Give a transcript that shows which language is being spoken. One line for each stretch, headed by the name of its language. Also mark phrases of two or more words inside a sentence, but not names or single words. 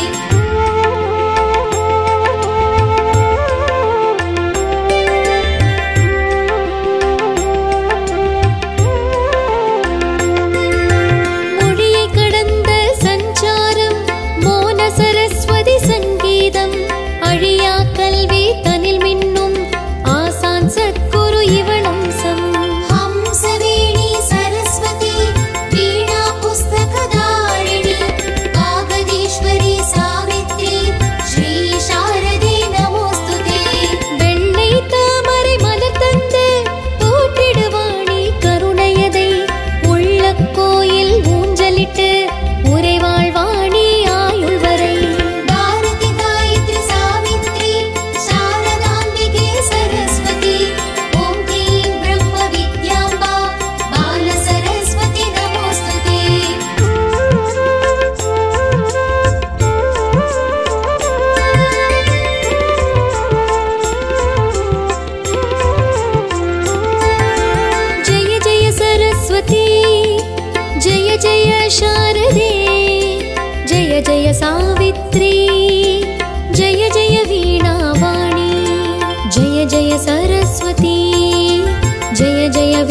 Tamil: மொழியை கடந்த சஞ்சாரம் மோன சரஸ்வதி சங்கீதம் அழியா கல்வி தனில் மின்னும் ஆசான் சத்குரு இவளம்சம்
Sanskrit: हंसवेणी सरस्वती वीणा पुस्तकधारिणी कागदीश्वरी सावित्री श्री शारदे नमोस्तुते
Tamil: வெள்ளை தாமரை மலர் தந்து போற்றிடுவாணி கருணையதை உள்ள கோயில் ஊஞ்சலிட்டு உறைவாழ்வாணி ஆயுள் வரை
Sanskrit: भारति गायत्रि सावित्रि शारदाम्बिके सरस्वति ओं क्लीं ब्रह्म विद्याम्बा बाल सरस्वति नमोस्तुते
Hindi: जय जय सरस्वती जय जय शारदे जय जय सावित्री जय जय वीणावाणी जय जय सरस्वती जय जय